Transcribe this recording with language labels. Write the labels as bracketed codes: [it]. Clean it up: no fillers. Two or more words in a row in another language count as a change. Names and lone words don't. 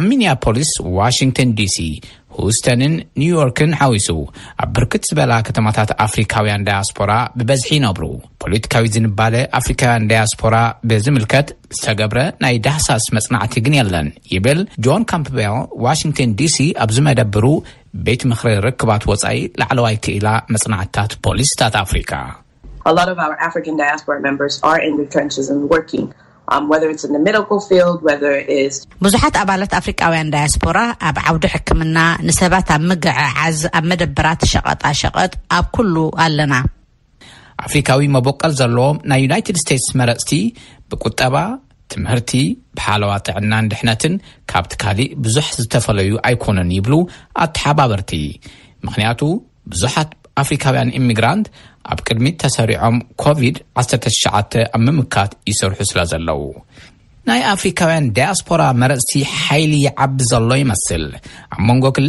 [ti] ሚኒያፖሊስ፣ ዋሽንግተን ዲሲ፣ ሁስተንን ኒውዮርክን ሓዊሱ ኣብ ብርክት ዝበላ ከተማታት አፍሪካውያን ዳያስፖራ ብበዝሒ ይነብሩ። ፖለቲካዊ ዝንባለ አፍሪካውያን ዳያስፖራ ብዝምልከት ዝተገብረ ናይ ዳህሳስ መጽናዕቲ ግን የለን ይብል ጆን ካምፕቤል ዋሽንግተን ዲሲ ኣብ ዝመደብሩ ቤት ምኽሪ ርክባት ወጻኢ ላዕለዋይ ክኢላ መጽናዕታት ፖሊስታት አፍሪካ። [en] A lot of our African diaspora members are in the trenches and working. Whether it's in the medical field, whether it is [ti] ብዙሓት ኣባላት አፍሪካውያን ዳያስፖራ ኣብ ዓውዲ ሕክምና ንሰባት ኣብ ምግዓዝ ኣብ መደበራት ሸቐጣ ሸቐጥ ኣብ ኩሉ ኣለና። አፍሪካዊ መቦቀል ዘለዎም ናይ ዩናይትድ ስቴትስ መረጽቲ ብቁጠባ ትምህርቲ ብሓለዋ ጥዕናን ድሕነትን ካብቲ ካሊእ ብዙሕ ዝተፈለዩ ኣይኮነን ይብሉ ኣተሓባበርቲ። ምክንያቱ ብዙሓት አፍሪካውያን ኢሚግራንት ኣብ ቅድሚት ተሰሪዖም ኮቪድ-19 ኣብ ምምካት ይሰርሑ ስለ ዘለዉ ናይ አፍሪካውያን ዳያስፖራ መረጽቲ ሓይሊ ይዓቢ ዘሎ ይመስል። ኣብ መንጎ